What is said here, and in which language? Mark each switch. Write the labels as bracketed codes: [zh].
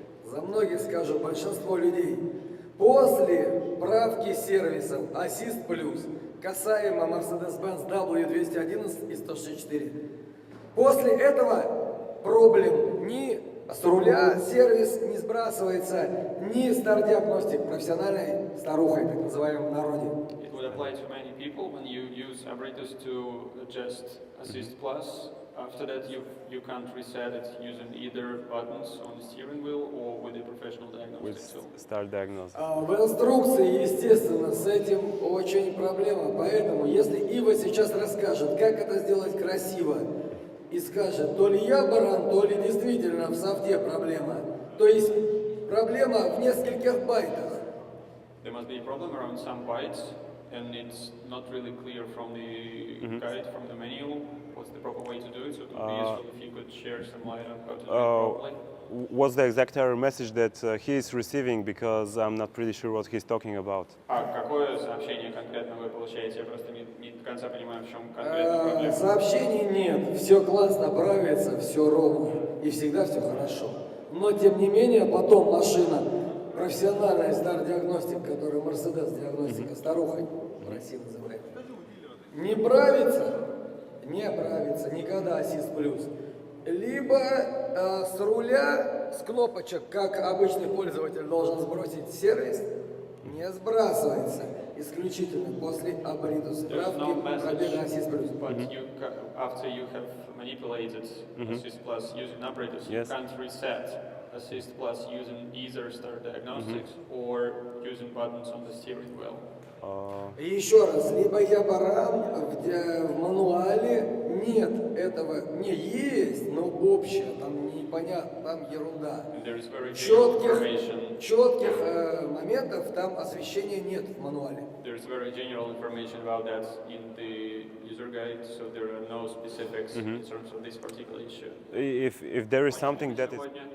[ru] За многих скажу, большинство людей, после правки сервисов Assist Plus, касаемо Mercedes-Benz W211 и 164, после этого проблем ни с руля сервис не сбрасывается, ни стар-диагностик профессиональной старухой, так называемой в народе. [en] It would apply to many people when you use Abrites to adjust Assist Plus. After that, you can't reset it using either buttons on the steering wheel or with a professional diagnostic tool. Start diagnosis. [ru] В инструкции, естественно, с этим очень проблема. Поэтому, если Ива сейчас расскажет, как это сделать красиво, и скажет, то ли я баран, то ли действительно в софте проблема. То есть проблема в нескольких байтах. [en] There must be a problem around some bytes, and it's not really clear from the guide, from the manual, what's the proper way to do it. So it would be useful if you could share some light on how to do it properly. What's the exact error message that he is receiving? Because I'm not pretty sure what he's talking about. [ru] А какое сообщение конкретно вы получаете? Я просто не до конца понимаю, в чем конкретно проблема. Сообщений нет, все классно правится, все ровно и всегда все хорошо. Но тем не менее потом машина, профессиональная стар-диагностик, которая Mercedes диагностика старухой в России называют, не правится никогда Assist Plus. Либо с руля, с кнопочек, как обычный пользователь должен сбросить сервис, не сбрасывается исключительно после Abritus правки пробега Assist Plus. [en] But after you have manipulated Assist Plus using Abrites, you can't reset Assist Plus using either start diagnostics or using buttons on the steering wheel. [ru] И еще раз, либо я баран, в мануале нет этого, не есть, но общее, там непонятно, там ерунда. Четких моментов там освещения нет в мануале. [en] There's very general information about that in the user guide, so there are no specifics in terms of this particular issue. If there is something that is...